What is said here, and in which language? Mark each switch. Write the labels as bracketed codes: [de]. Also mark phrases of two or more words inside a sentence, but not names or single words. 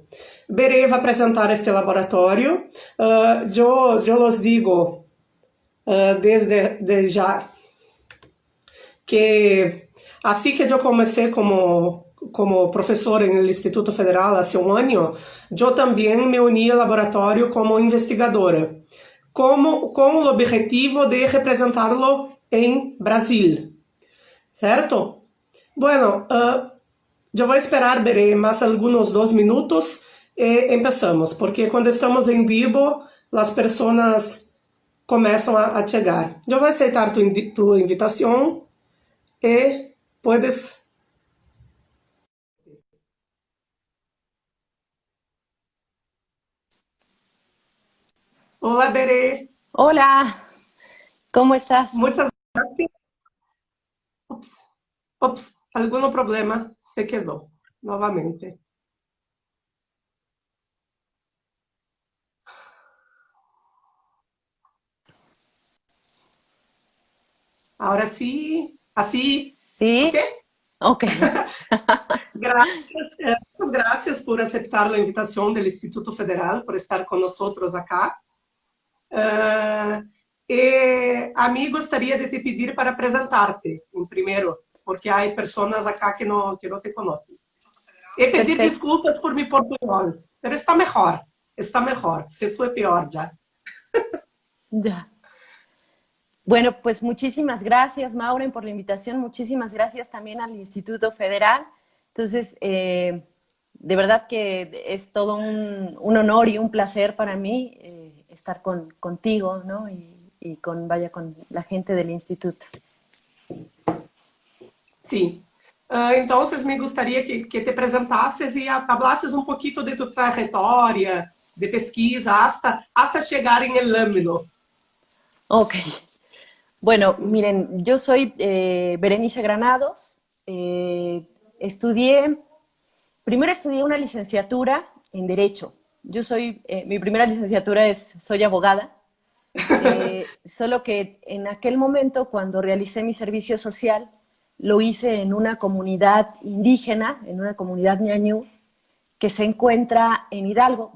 [pt] Berê vai apresentar este laboratório. Eu los digo desde já que assim que eu comecei como professora no Instituto Federal há um ano, eu também me uni ao laboratório como investigadora, com o objetivo de representá-lo em Brasil, certo? Bueno, eu vou esperar, Berê, mais alguns 2 minutos e começamos, porque quando estamos em vivo, as pessoas começam a chegar. Eu vou aceitar tu invitação e puedes. Olá, Berê. [es] Hola, ¿cómo estás? [pt] Muitas gracias. Ups, algum problema se quedou novamente. Agora sim, assim, ok? [es] Sí, ok. [pt] Gracias, gracias por aceitar a invitação do Instituto Federal, por estar conosco acá. E a mim gostaria de te pedir para apresentar-te, em primeiro, porque há pessoas acá que não te conhecem. E pedir [es] Perfecto. [pt] desculpas por mi portunhol, mas está melhor, se foi pior já. [es] Ya. Bueno, pues muchísimas gracias, Maureen, por la invitación. Muchísimas gracias también al Instituto Federal. Entonces, de verdad que es todo un honor y un placer para mí estar contigo, ¿no? Y con la gente del instituto. [pt] Sim. Então, me gostaria que te apresentasses e falasses um pouquinho de tu trajetória de pesquisa hasta chegar em [es] el ámbito. Ok. Bueno, miren, yo soy Berenice Granados. Estudié Primero estudié una licenciatura en Derecho. Mi primera licenciatura soy abogada, solo que en aquel momento, cuando realicé mi servicio social, lo hice en una comunidad indígena, en una comunidad ñañú, que se encuentra en Hidalgo.